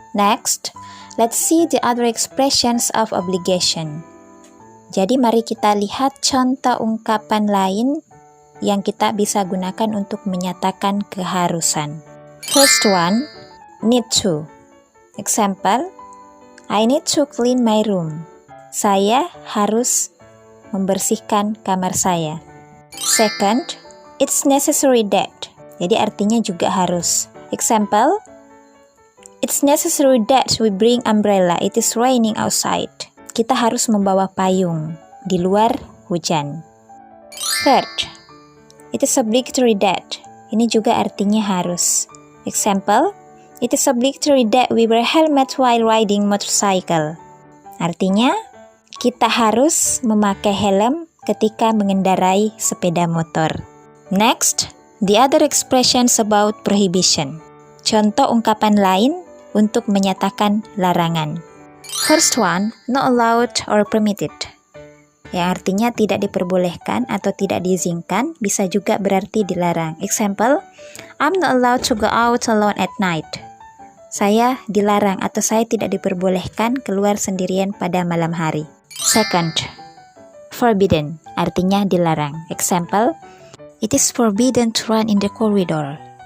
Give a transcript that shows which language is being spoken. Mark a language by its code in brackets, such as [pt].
[en] Next, let's see the other expressions of obligation. [id] Jadi mari kita lihat contoh ungkapan lain yang kita bisa gunakan untuk menyatakan keharusan. [en] First one, need to. Example, I need to clean my room. [id] Saya harus membersihkan kamar saya. [en] Second, it's necessary that. [id] Jadi artinya juga harus. [en] Example, it's necessary that we bring umbrella. It is raining outside. [id] Kita harus membawa payung. Di luar hujan. [en] Third, it is obligatory that. [id] Ini juga artinya harus. [en] Example, it is obligatory that we wear helmet while riding motorcycle. [id] Artinya, kita harus memakai helm ketika mengendarai sepeda motor. [en] Next, the other expressions about prohibition. [id] Contoh ungkapan lain untuk menyatakan larangan. [en] First one, not allowed or permitted. [id] Yang artinya tidak diperbolehkan atau tidak diizinkan, bisa juga berarti dilarang. [en] Example, I'm not allowed to go out alone at night. [id] Saya dilarang atau saya tidak diperbolehkan keluar sendirian pada malam hari. [en] Second, forbidden, [id] artinya dilarang. [en] Example, it is forbidden to run in the corridor.